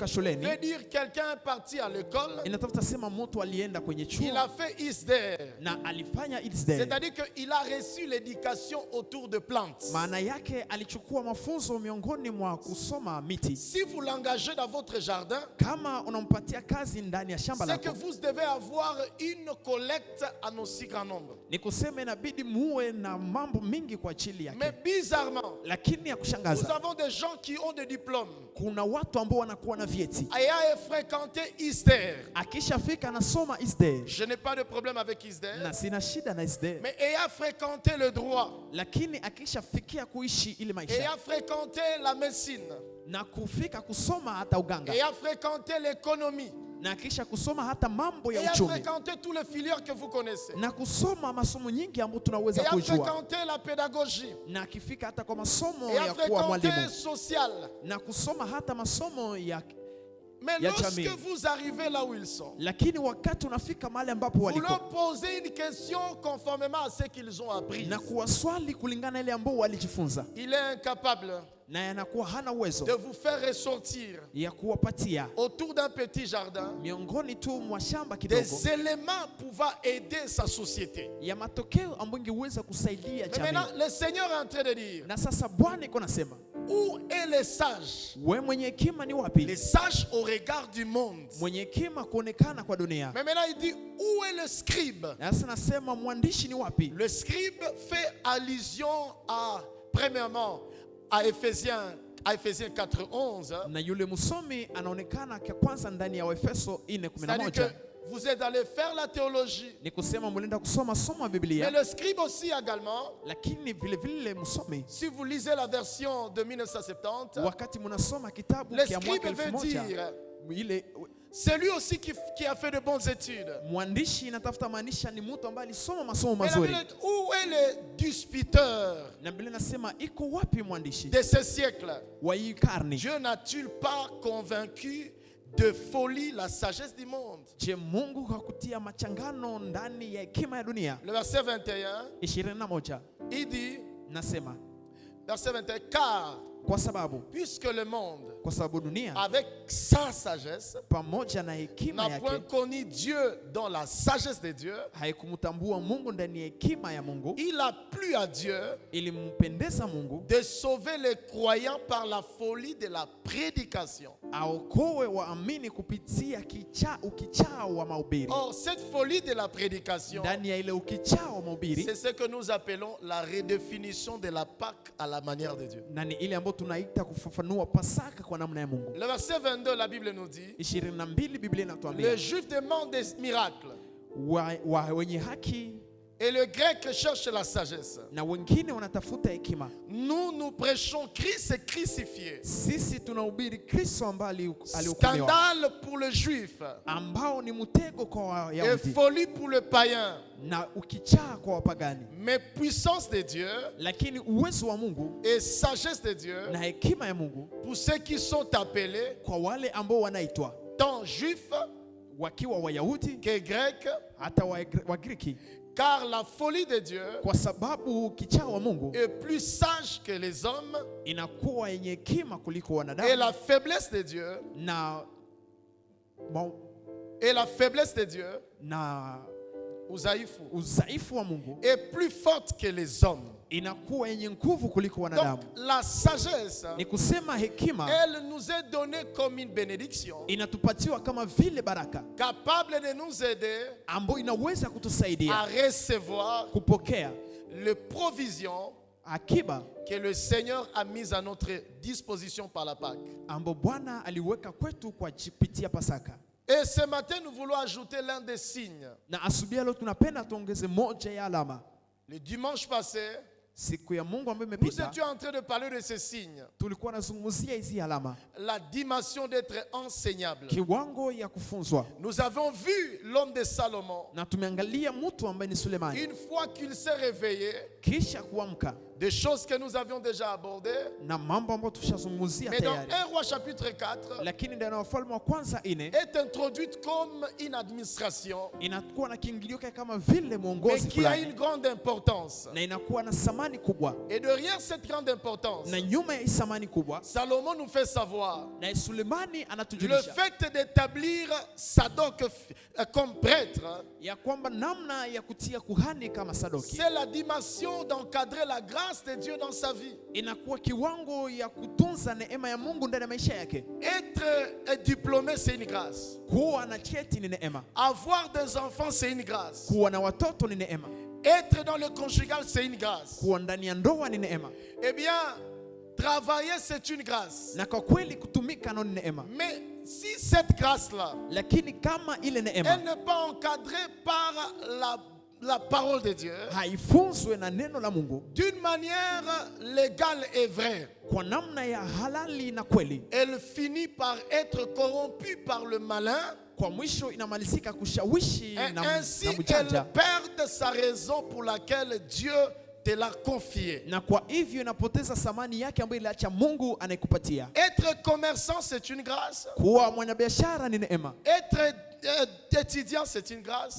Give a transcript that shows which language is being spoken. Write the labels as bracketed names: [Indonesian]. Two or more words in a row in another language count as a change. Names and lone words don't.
[French] veut [Swahili] shuleni [French] dire quelqu'un est parti à l'école, [Swahili] inatafuta sema mtu alienda kwenye chuo [French] il a fait ISDER. [Swahili] na alifanya ISDE. [French] C'est-à-dire qu'il a reçu l'éducation autour de plantes. [Swahili] Maana yake alichukua mafunzo miongoni mwa kusoma miti. [French] Si vous l'engagez dans votre jardin, [Swahili] Kama unampatia kazi ndani ya shamba [French] c'est que [Swahili] lako, [French] vous devez avoir une collecte en aussi grand nombre. [Swahili] ni kusema inabidi muwe na mambo mingi kwa ajili [French] Mais [Swahili] yake. [French] bizarrement, [Swahili] Lakini ya [French] nous [Swahili] kushangaza, [French] avons des gens qui ont des diplômes [Swahili] kuna watu ambao wanakuwa na vyeti, [French] ayant fréquenté ISDER. [Swahili] akishafika anasoma ISDE, [French] Je n'ai pas de problème avec ISDER, [Swahili] na sina shida na ISDE, [French] mais ayant fréquenté le droit, [Swahili] lakini akishafikia kuishi ile maisha [French] ayant fréquenté la médecine, [Swahili] na kufika kusoma hata uganga, [French] ayant fréquenté l'économie, [Swahili] na kisha kusoma hata mambo ya [French] ayant [Swahili] uchumi, [French] fréquenté toutes les filières que vous connaissez, [Swahili] na kusoma masomo nyingi ambayo tunaweza [French] ayant [Swahili] kujua, [French] fréquenté la pédagogie, [Swahili] na akifika hata kwa masomo [French] ayant [Swahili] ya kuwa [French] fréquenté [Swahili] mwalimu, [French] social. [Swahili] na kusoma hata masomo ya. [French] Mais [Swahili] Ya [French] lorsque [Swahili] jamii. [French] vous arrivez là où ils sont, [Swahili] Lakini wakati unafika mahali ambapo [French] vous [Swahili] waliko [French] leur posez une question conformément à ce qu'ils ont appris. [Swahili] na kuwaswali kulingana ile ambao walijifunza, [French] Il est incapable [Swahili] na yanakuwa hana uwezo [French] de vous faire ressortir [Swahili] ya kuwapatia [French] autour d'un petit jardin [Swahili] miongoni tu mwa shamba kidogo [French] des éléments pouvant aider sa société. [Swahili] ya matokeo ambayo ingeweza kusaidia [French] Mais [Swahili] jamii. [French] maintenant, le Seigneur est en train de dire, [Swahili] Na sasa Bwana iko nasema, [French] où est les sages? [Swahili] we mwenye hekima ni [French] Les [Swahili] wapi? [French] sages au regard du monde. [Swahili] Mwenye hekima kuonekana kwa dunia. [French] Mais maintenant, il dit, où est le scribe? [Swahili] Na sasa nasema mwandishi ni wapi? [French] Le scribe fait allusion à, premièrement, à Ephésiens 4:11. [Swahili] Na yule msomi anaonekana kwa kwanza ndani ya Waefeso [French] C'est-à-dire [Swahili] 4:11. [French] que vous êtes allé faire la théologie. [Swahili] Ni kusema mlienda kusoma somo la [French] Mais [Swahili] Biblia, [French] le scribe aussi également, [Swahili] lakini vile vile msomi [French] si vous lisez la version de 1970, [Swahili] wakati mnasoma kitabu [French] le [Swahili] kia [French] scribe [Swahili] mwaka [French] veut [Swahili] 1000 [French] dire, [Swahili] ile [French] c'est lui aussi qui a fait de bonnes études. [Swahili] mwandishi inatafuta maanisha ni mtu ambaye alisoma masomo [French] Mais la [Swahili] mazuri. [French] Bible dit, où est le disputeur [Swahili] Na Biblia nasema iko wapi mwandishi [French] de ce siècle? [Swahili] wa hii karne? [French] Dieu n'a-t-il pas convaincu de folie la sagesse du monde? [Swahili] Je, Mungu hakutia machangano ndani ya hekima ya dunia? [French] Le verset 21, [Swahili] 21 [French] il dit, [Swahili] nasema [French] verset 21, car [Swahili] kwa sababu [French] puisque le monde, [Swahili] kwa sababu dunia [French] avec sa sagesse, [Swahili] pamoja na hekima [French] n'a point [Swahili] yake [French] connu Dieu dans la sagesse de Dieu, [Swahili] haikumtambua Mungu ndani ya hekima ya Mungu, [French] il a plu à Dieu [Swahili] ilimpendeza Mungu [French] de sauver les croyants par la folie de la prédication. [Swahili] aokoe waamini kupitia ukichao wa mahubiri. [French] Or, cette folie de la prédication, [Swahili] Ndani ya ile ukichao wa mahubiri, [French] c'est ce que nous appelons la redéfinition de la Pâque à la manière de Dieu. [Swahili] na ni ile ambayo tunaita kufafanua Pasaka kwa namna ya Mungu. [French] Le verset 22, la Bible nous dit, [Swahili] 22 Biblia inatuambia [French] les Juifs demandent des miracles. [Swahili] wenye haki [French] Et le grec cherche la sagesse. [Swahili] na wengine wanatafuta hekima. [French] Nous prêchons Christ crucifié. [Swahili] Sisi tunahubiri Kristo ambaye alihukumiwa, [French] Scandale pour le juif [Swahili] ambao ni mtego kwa [French] et [Swahili] Wayahudi [French] folie pour le païen. [Swahili] na ukichaa kwa wapagani. [French] Mais puissance de Dieu [Swahili] Lakini uwezo wa Mungu [French] et sagesse de Dieu [Swahili] na hekima ya Mungu [French] pour ceux qui sont appelés, [Swahili] kwa wale ambao wanaitwa [French] tant juifs [Swahili] wakiwa Wayahudi [French] que grecs, [Swahili] hata Wagiriki, [French] car la folie de Dieu [Swahili] kwa sababu kichaa wa Mungu [French] est plus sage que les hommes [Swahili] inakuwa yenye hekima kuliko [French] et [Swahili] wanadamu, [French] la faiblesse de Dieu [Swahili] na na udhaifu wa Mungu [French] est plus forte que les hommes. [Swahili] inakuwa yenye nguvu kuliko [French] Donc [Swahili] wanadamu. [French] la sagesse, [Swahili] Ni kusema hekima [French] elle nous est donnée comme une bénédiction, [Swahili] inatupatiwa kama vile baraka [French] capable de nous aider [Swahili] ambayo inaweza [French] à [Swahili] kutusaidia [French] recevoir [Swahili] kupokea [French] les provisions [Swahili] akiba [French] que le Seigneur a mises à notre disposition par la Pâque. [Swahili] ambayo Bwana aliweka kwetu kwa kupitia Pasaka. [French] Et ce matin, nous voulons ajouter l'un des signes. [Swahili] Na asubuhi leo tunapenda tuongeze moja ya alama. [French] Le dimanche passé, [Swahili] Siku ya Mungu ambayo [French] nous [Swahili] imepita [French] étions en train de parler de ces signes. [Swahili] tulikuwa nazungumzia hizi alama, [French] La dimension d'être enseignable. [Swahili] kiwango ya kufunzwa, [French] Nous avons vu l'homme de Salomon. [Swahili] na tumeangalia mtu ambaye ni Sulemani. [French] Une fois qu'il s'est réveillé, [Swahili] Kisha kuamka [French] des choses que nous avions déjà abordées. [Swahili] na mambo ambayo tushazungumzia [French] Mais dans [Swahili] tayari, [French] 1 Roi chapitre 4, [Swahili] lakini ndani ya Wafalme wa kwanza 4 [French] est introduite comme une administration, [Swahili] inakuwa na kiingilio kama vile [French] mais [Swahili] mwongozi [French] qui a [Swahili] fulani, [French] une grande importance. [Swahili] na inakuwa na thamani kubwa, [French] Et derrière cette grande importance, [Swahili] na nyuma ya hii thamani kubwa, [French] Salomon nous fait savoir [Swahili] na Sulemani [French] le [Swahili] anatujulisha [French] fait d'établir Sadok comme prêtre. [Swahili] ya kwamba namna ya kutia kuhani kama Sadoki [French] C'est la dimension d'encadrer la grâce de Dieu dans sa vie. [Swahili] inakuwa kiwango ya kutunza neema ya Mungu ndani ya maisha yake. [French] Être diplômé, c'est une grâce. [Swahili] Kuwa na cheti ni neema, [French] Avoir des enfants, c'est une grâce. [Swahili] kuwa na watoto ni neema, [French] Être dans le conjugal, c'est une grâce. [Swahili] kuwa ndani ya ndoa ni neema, [French] Eh bien, travailler, c'est une grâce. [Swahili] na kwa kweli kutumika nao ni neema. [French] Mais si cette grâce-là, [Swahili] Lakini kama ile [French] elle [Swahili] neema [French] n'est pas encadrée par la parole de Dieu, [Swahili] haifunzwe na neno la Mungu [French] d'une manière légale et vraie, [Swahili] kwa namna ya halali na kweli, [French] elle finit par être corrompue par le malin. [Swahili] kwa mwisho inamalizika kushawishi [French] Et [Swahili] na [French] ainsi, elle [Swahili] mjanja, [French] perd sa raison pour laquelle Dieu te l'a confiée. [Swahili] na kwa hivyo inapoteza thamani yake ambayo iliacha Mungu anayekupatia. [French] Être commerçant, c'est une grâce. [Swahili] Kuwa mwanabiashara ni neema, [French] Être étudiant, c'est une grâce.